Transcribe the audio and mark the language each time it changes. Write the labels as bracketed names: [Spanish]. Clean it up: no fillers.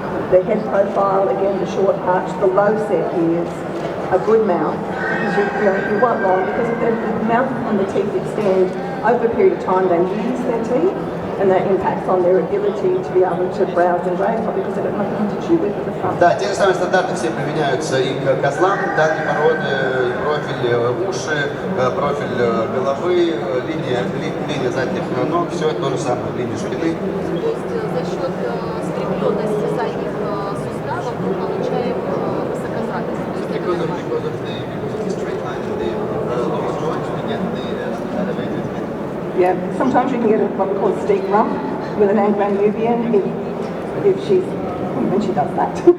[English] The head profile, again, the short arch, the low set ears, a good mouth. Because you want long, because if the mouth and the teeth extend over a period of time, they lose their teeth, and that impacts on their ability to be able to browse and graze, probably because they've got nothing to chew with at the front. [Russian] Да, те же самые стандарты все применяются и к козлам данной породы, профиль уши, профиль головы, линия задних ног, все это то же самое, линия спины. То есть за счет скрепленности задних суставов мы получаем высокозатость. То есть это нормально. [English] Because of the straight line in the lower joint, we get the elevated head. Yeah, sometimes you can get what we call a steep rump with an Anglo-Nubian if she's, when she does that.